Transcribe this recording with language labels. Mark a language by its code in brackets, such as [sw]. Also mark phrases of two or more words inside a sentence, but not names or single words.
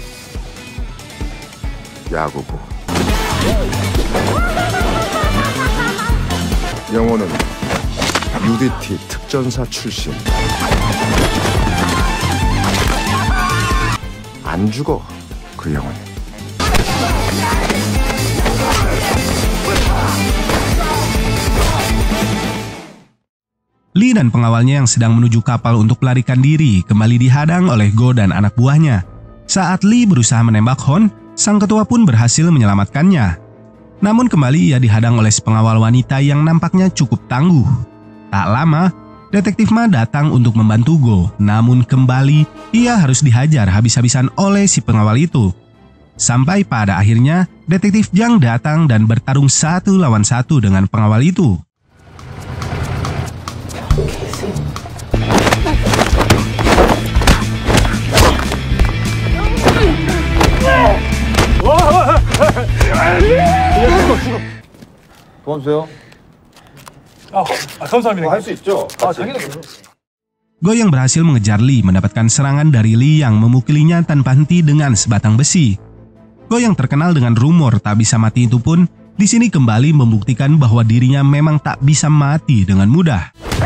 [ko] 야구부. 영호는 UDT 특전사 출신. 안 죽어, 그 영혼이. [id] Lee dan pengawalnya yang sedang menuju kapal untuk melarikan diri kembali dihadang oleh Go dan anak buahnya. Saat Lee berusaha menembak Hon, sang ketua pun berhasil menyelamatkannya. Namun kembali ia dihadang oleh pengawal wanita yang nampaknya cukup tangguh. Tak lama, detektif Ma datang untuk membantu Go, namun kembali ia harus dihajar habis-habisan oleh si pengawal itu. Sampai pada akhirnya, detektif Jang datang dan bertarung 1 lawan 1 dengan pengawal itu. [ko] 도와주세요. 감사합니다. 할 수 있죠? 자기는 [id] Go yang berhasil mengejar Lee mendapatkan serangan dari Lee yang memukulinya tanpa henti dengan sebatang besi. Go yang terkenal dengan rumor tak bisa mati itu pun di sini kembali membuktikan bahwa dirinya memang tak bisa mati dengan mudah.